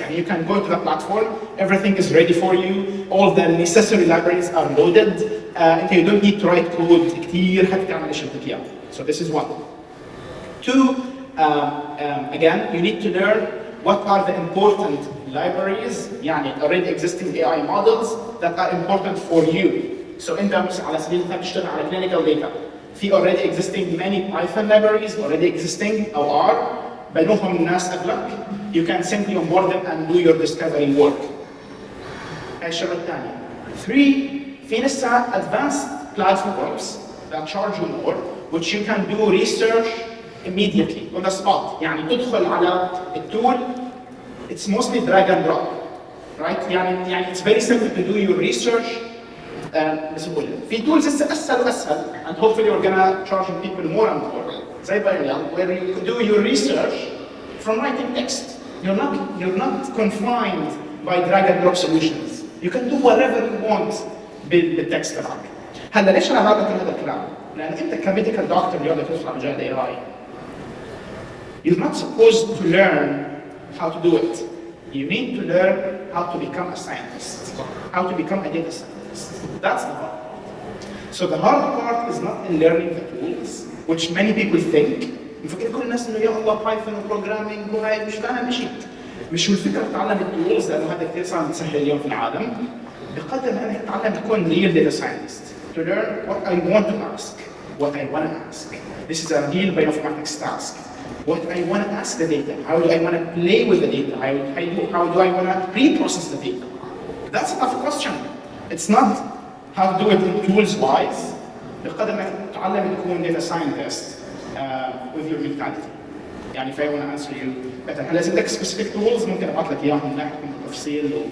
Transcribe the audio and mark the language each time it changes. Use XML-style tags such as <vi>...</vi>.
<ar>يعني</ar> <en>you can go to the platform, everything is ready for you, all the necessary libraries are loaded, and you don't need to write code</en> <ar>كثير حتى تعمل ايش بدك اياه.</ar> <en>So this is one. Two, again, you need to learn what are the important libraries,</en> <ar>يعني</ar> <en>already existing AI models that are important for you. So</en> <ar>انت على سبيل المثال تشتغل على</ar> <en>clinical data.</en> <ar>في</ar> <en>already existing many Python libraries already existing</en> <ar>أو</ar> <en>are</en> <ar>بنوهم الناس قبلك.</ar> <en>You can simply onboard them and do your discovery work.</en> <ar>هاي الشغلة الثانية.</ar> <en>Three,</en> <ar>في لسه</ar> <en>advanced platforms that charge you more, which you can do research immediately on the spot.</en> <ar>يعني تدخل على التول,</ar> <en>it's mostly drag and drop, right?</en> <ar>يعني</ar> <en>it's very simple to do your research.</en> <ar>بسهولة. في</ar> <en>tools</en> <ar>لسه أسهل وأسهل,</ar> <en>and hopefully we're gonna charging people more and more. زي Biomedical, where you do your research from writing text. You're not confined by drag and drop solutions. You can do whatever you want</en> <ar>بالتكست تبعك. هلا ليش أنا بعمل كل هذا الكلام؟ لأن أنت كميديكال دكتور اليوم بدك تدخل على مجال AI.</ar> <en>You're not supposed to learn how to do it. You need to learn how to become a scientist, how to become a data scientist. That's the hard part. So the hard part is not in learning the tools, which many people think.</en> <ar>مفكر كل الناس إنه يا الله بايثون وبروجرامينج وهاي مش فاهم شيء. مش هو الفكره تتعلم التولز لانه هذا كثير صار مسهل اليوم في العالم، بقدر ما انك تتعلم تكون</ar> <en>real data scientist to learn what I want to ask,</en> <ar>what I want to ask.</ar> <en>This is a real bioinformatics task. What I want to ask the data, how do I want to play with the data, how do I want to pre-process the data. That's a tough question. It's not how to do it tools wise.</en> <ar>بقدر انك تتعلم تكون</ar> <en>data scientist with your mentality.</en> <ar>يعني</ar> <en>if I want to answer you better.</en> <ar>هل لازم لك</ar> <en>specific tools</en> <ar>ممكن ابعث لك اياهم من ناحيه التفصيل</ar>